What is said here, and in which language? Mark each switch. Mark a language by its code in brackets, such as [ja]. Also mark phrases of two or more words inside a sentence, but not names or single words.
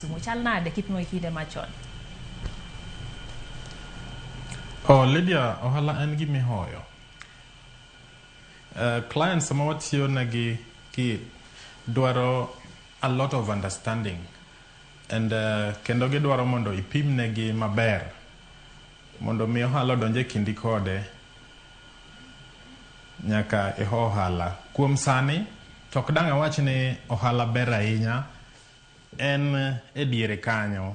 [luo] Muchal na de kipimo ikinde machon. Lydia, ohala en gimi hoyo. Clients sama watiyo nagi ki dwaro [en] a lot of understanding and [luo] kendo gidwaro mondo ipim negi maber mondo mi ohala donje kindi kode nyaka ohala. Kuom sani tok dang awach ni ohala ber ahinya en diere kanyo.